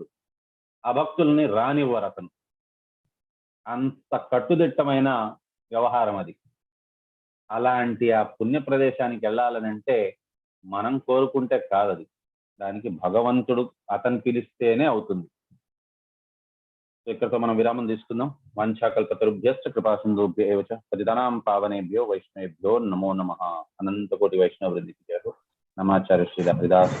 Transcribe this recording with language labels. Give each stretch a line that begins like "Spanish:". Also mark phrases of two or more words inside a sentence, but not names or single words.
Telugu: ఆ భక్తుల్ని రానివ్వరు అతను. అంత కట్టుదిట్టమైన వ్యవహారం అది. అలాంటి ఆ పుణ్య ప్రదేశానికి వెళ్ళాలనంటే మనం కోరుకుంటే కాదది, దానికి భగవంతుడు అతను పిలిస్తేనే అవుతుంది. ఇక్కడతో మనం విరామం తీసుకుందాం.
Sanskrit: వాంఛాకల్పతరుభ్యశ్చ కృపాసింధుభ్య ఏవ చ పతితానాం పావనేభ్యో వైష్ణవేభ్యో నమో నమః.
Telugu: అనంతకోటి వైష్ణవ వృందికి జయ హో. నమాచార్య శ్రీ హరిదాస్